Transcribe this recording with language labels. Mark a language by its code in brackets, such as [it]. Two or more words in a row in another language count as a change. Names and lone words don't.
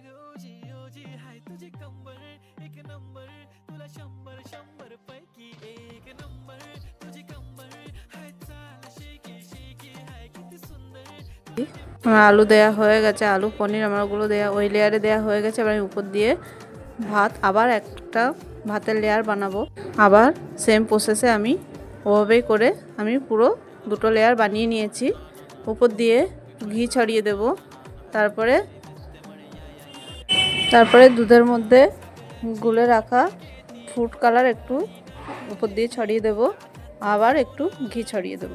[mr] ओजी ओजी हाय तुझी कंबर एक नंबर तुला 100 पैकी 1 नंबर तुझी कंबर हाय चाल शेकी शेकी हाय किती सुंदर। [bn] আমার আলু দেয়া হয়ে গেছে, আলু পনির আমার ওগুলো দেয়া ওই লেয়ারে দেয়া হয়ে গেছে। এবার আমি উপর দিয়ে ভাত আবার একটা ভাতের লেয়ার বানাবো। আবার সেম প্রসেসে আমি ওভাবেই করে আমি পুরো দুটো লেয়ার বানিয়ে নিয়েছি। উপর দিয়ে ঘি ছড়িয়ে দেব, তারপরে দুধের মধ্যে গুলে রাখা ফুড কালার একটু উপর দিয়ে ছড়িয়ে দেব, আবার একটু ঘি ছড়িয়ে দেব।